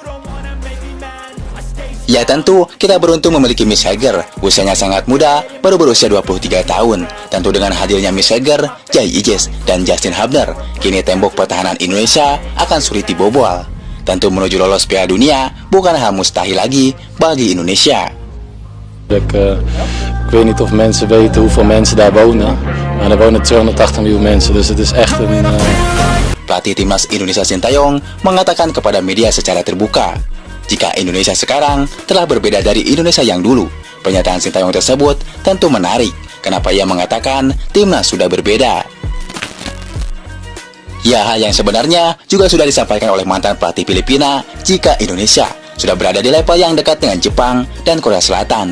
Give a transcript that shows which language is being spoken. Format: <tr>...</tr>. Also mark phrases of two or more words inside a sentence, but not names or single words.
<id>Ya, tentu kita beruntung memiliki Miss Heger. Usianya sangat muda, baru berusia 23 tahun. Tentu dengan hadirnya Miss Heger, Jai Ijes, dan Justin Hubner, kini tembok pertahanan Indonesia akan sulit dibobol. Tentu menuju lolos Piala Dunia bukan hal mustahil lagi bagi Indonesia.</id> <nl>Ik weet niet of mensen weten hoeveel mensen daar wonen. Maar er wonen 280 miljoen mensen, dus het is echt een...</nl> <id>Pelatih timnas Indonesia Sintayong mengatakan kepada media secara terbuka, jika Indonesia sekarang telah berbeda dari Indonesia yang dulu. Pernyataan Sintayong tersebut tentu menarik. Kenapa ia mengatakan timnas sudah berbeda? Ya, hal yang sebenarnya juga sudah disampaikan oleh mantan pelatih Filipina jika Indonesia sudah berada di level yang dekat dengan Jepang dan Korea Selatan.</id>